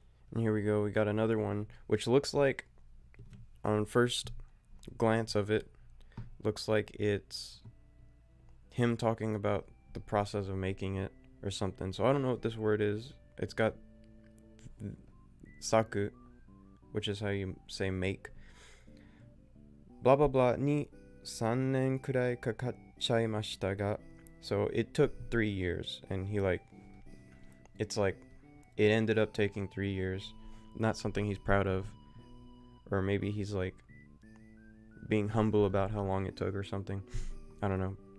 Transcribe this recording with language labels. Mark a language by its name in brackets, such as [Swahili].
[English] And here we go. We got another one, which looks like, on first glance of it, looks like it's him talking about the process of making it or something. So I don't know what this word is. It's got saku, which is how you say make. Blah blah blah [Japanese] ni 3年くらいかかっちゃいましたが. [English] So it took 3 years, and it's like it ended up taking 3 years. Not something he's proud of, or maybe he's like being humble about how long it took or something. I don't know.